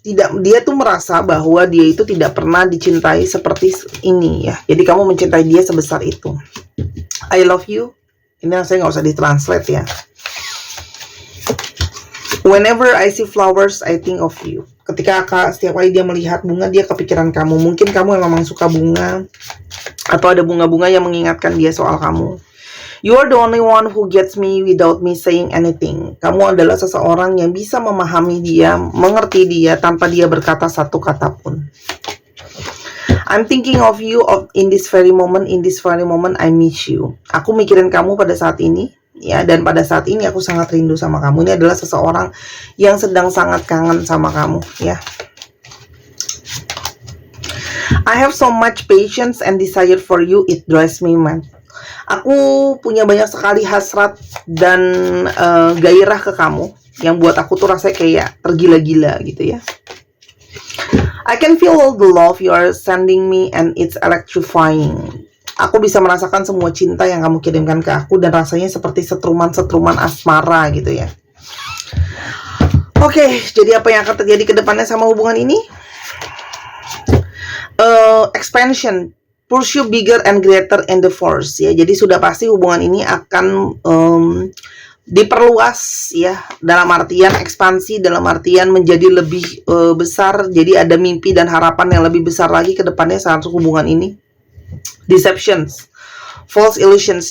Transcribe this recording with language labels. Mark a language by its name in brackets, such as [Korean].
[Indonesian] Dia tuh merasa bahwa dia itu tidak pernah dicintai seperti ini ya. Jadi kamu mencintai dia sebesar itu. [English] I love you. [Indonesian] Ini saya nggak usah ditranslate ya. [English] Whenever I see flowers, I think of you. [Indonesian] Ketika setiap kali dia melihat bunga, dia kepikiran kamu. Mungkin kamu memang suka bunga, atau ada bunga-bunga yang mengingatkan dia soal kamu. [English] You are the only one who gets me without me saying anything. [Indonesian] Kamu adalah seseorang yang bisa memahami dia, mengerti dia tanpa dia berkata satu kata pun. [English] I'm thinking of you in this very moment. In this very moment, I miss you. [Indonesian] Aku mikirin kamu pada saat ini, ya. Dan pada saat ini aku sangat rindu sama kamu. Ini adalah seseorang yang sedang sangat kangen sama kamu, ya. [English] I have so much patience and desire for you. It drives me mad. [Indonesian] Aku punya banyak sekali hasrat dan gairah ke kamu yang buat aku tuh rasanya kayak tergila-gila gitu ya. [English] I can feel all the love you are sending me and it's electrifying. [Indonesian] Aku bisa merasakan semua cinta yang kamu kirimkan ke aku dan rasanya seperti setruman-setruman asmara gitu ya. Oke, jadi apa yang akan terjadi ke depannya sama hubungan ini? [English] Expansion. Pursue bigger and greater in the force ya. [Indonesian] Jadi sudah pasti hubungan ini akan diperluas ya, dalam artian ekspansi, dalam artian menjadi lebih besar. Jadi ada mimpi dan harapan yang lebih besar lagi ke depannya saat hubungan ini. [English] Deceptions. false illusions.